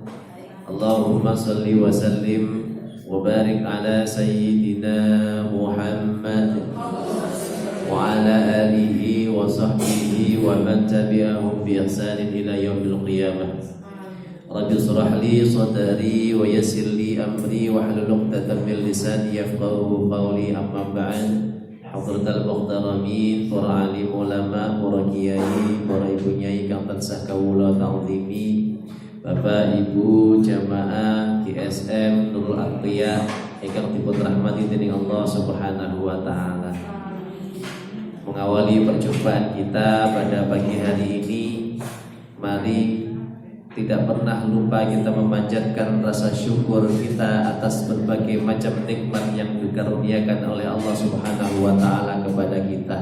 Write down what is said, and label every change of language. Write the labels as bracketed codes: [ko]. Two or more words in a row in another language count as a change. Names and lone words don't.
[ar] اللهم صل وسلم وبارك على سيدنا محمد وعلى آله وصحبه ومن تبعهم بإحسان إلى يوم القيامة. رب اشرح لي صدري ويسر لي أمري واحلل عقدة من لساني يفقهوا قولي. أما بعد. حضرات المحترمين, [jv] para alim ulama, para kiai, para ibu nyai kang tansah kawula ta'zimi, Bapak Ibu jamaah GSM Nurul Atqiyah ingkang dipun rahmati dening [ar] الله سبحانه وتعالى. [id] Mengawali perjumpaan kita pada pagi hari ini, mari tidak pernah lupa kita memanjatkan rasa syukur kita atas berbagai macam nikmat yang dikaruniakan oleh [ar] الله سبحانه وتعالى [id] kepada kita.